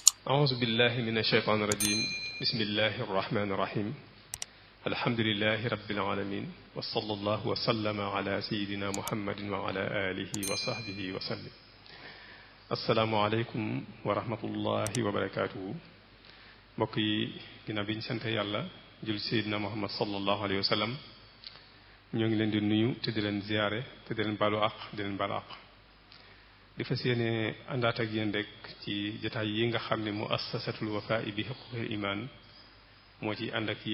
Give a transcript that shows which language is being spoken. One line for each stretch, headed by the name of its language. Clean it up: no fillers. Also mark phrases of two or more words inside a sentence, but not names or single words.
Arabic: أعوذ بالله من الشيطان الرجيم بسم الله الرحمن الرحيم الحمد لله رب العالمين وصلى الله وسلم على سيدنا محمد وعلى آله وصحبه وسلم السلام عليكم ورحمة الله وبركاته
Wolof: mbokk yi ginnaaw bi ñu sant yàlla jul seydina Muhammad
Arabic: صلى الله عليه وسلم
Wolof: ñoo ngi leen di nuyu te di leen ziyaare te di leen baalu àq di leen baalu àq di fas yéene àndaat ak yéen rek ci jotaay yi nga xam ne muassasatul Wafa bi huquqil iman moo ci ànd ak